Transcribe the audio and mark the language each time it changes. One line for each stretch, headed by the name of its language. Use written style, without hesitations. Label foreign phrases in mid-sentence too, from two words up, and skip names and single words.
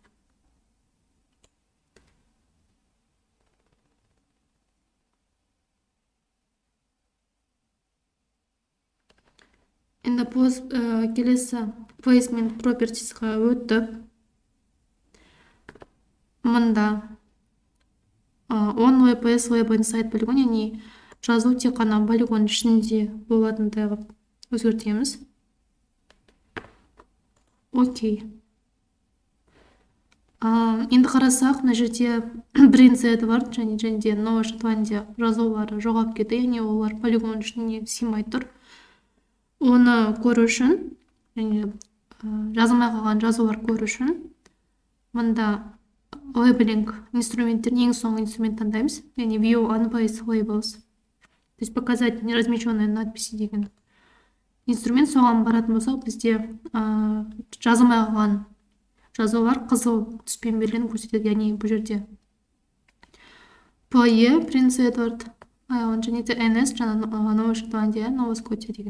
Kazakh: Енді келесі
English: placement properties'ға
Kazakh: өтіп, мында
English: on WPS label inside
Kazakh: полигон, яғни жазу тек қана полигон ішінде болатындай қылып өзгертеміз. Окей. Енді қарасақ, мына жерде Бринц Эдвард және де Нова Шотландия жазулары жоғалып кетті, яғни олар полигон ішіне сыймай тұр. Оны көру үшін, жазылмай қалған жазулар көру үшін, мында лейблинг инструменттерін ең соңғы инструмент таңдаймыз, яғни
English: view unplaced labels,
Russian: то есть показать неразмещенные надписи
Kazakh: деген инструмент. Соған баратын болсақ, бізде жазылмай қалған жазулар қызыл түспен белгіленіп көрсетеді, яғни бұл жерде PE, Принц Эдвард, және де NS, жаңа Нова Шотландия, Нова Скотия деген.